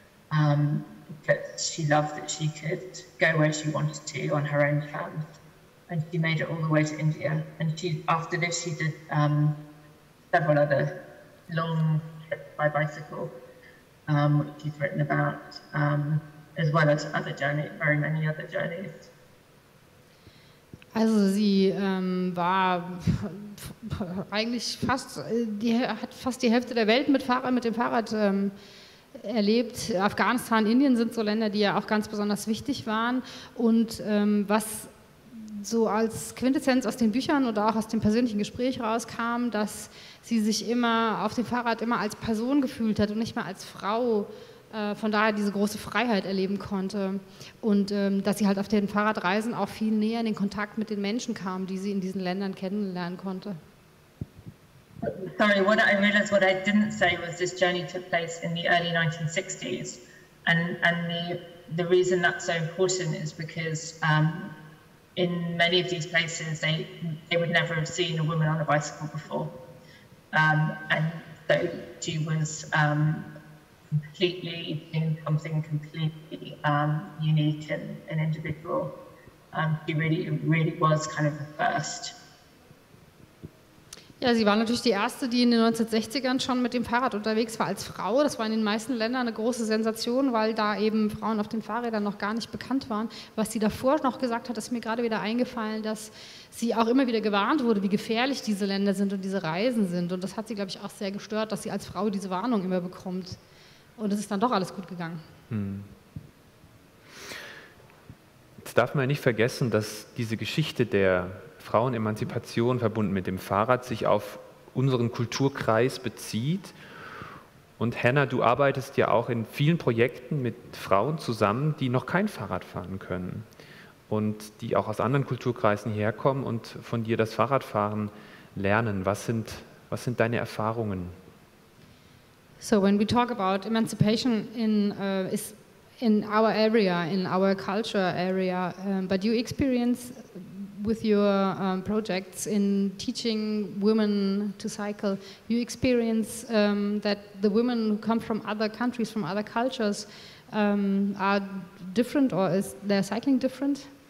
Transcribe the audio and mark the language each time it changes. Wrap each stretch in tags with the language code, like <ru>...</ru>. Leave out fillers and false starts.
<en>But she loved that she could go where she wanted to on her own terms, and she made it all the way to India. And after this, she did several other long trips by bicycle, which she's written about, as well as other journeys, very many other journeys.</en> <de>Also sie war eigentlich hat fast die Hälfte der Welt mit dem Fahrrad erlebt. Afghanistan, Indien sind so Länder, die ja auch ganz besonders wichtig waren. Und was so als Quintessenz aus den Büchern oder auch aus dem persönlichen Gespräch rauskam, dass sie sich immer auf dem Fahrrad immer als Person gefühlt hat und nicht mehr als Frau, von daher diese große Freiheit erleben konnte. Und dass sie halt auf den Fahrradreisen auch viel näher in den Kontakt mit den Menschen kam, die sie in diesen Ländern kennenlernen konnte.</de> <en>Sorry, what I didn't say was this journey took place in the early 1960s, and the reason that's so important is because in many of these places they would never have seen a woman on a bicycle before, and so she was completely doing something completely unique and individual. She really was kind of the first.</en> <de>Ja, sie war natürlich die erste, die in den 1960ern schon mit dem Fahrrad unterwegs war als Frau. Das war in den meisten Ländern eine große Sensation, weil da eben Frauen auf den Fahrrädern noch gar nicht bekannt waren. Was sie davor noch gesagt hat, ist mir gerade wieder eingefallen, dass sie auch immer wieder gewarnt wurde, wie gefährlich diese Länder sind und diese Reisen sind. Und das hat sie, glaube ich, auch sehr gestört, dass sie als Frau diese Warnung immer bekommt. Und es ist dann doch alles gut gegangen. Jetzt darf man nicht vergessen, dass diese Geschichte der Frauenemanzipation verbunden mit dem Fahrrad sich auf unseren Kulturkreis bezieht. Und Hannah, du arbeitest ja auch in vielen Projekten mit Frauen zusammen, die noch kein Fahrrad fahren können und die auch aus anderen Kulturkreisen herkommen und von dir das Fahrradfahren lernen. Was sind deine Erfahrungen?</de> <en>So when we talk about emancipation in our area, in our culture area, but you experience with your projects in teaching women to cycle, you experience that the women who come from other countries, from other cultures, are different, or is their cycling different?</en>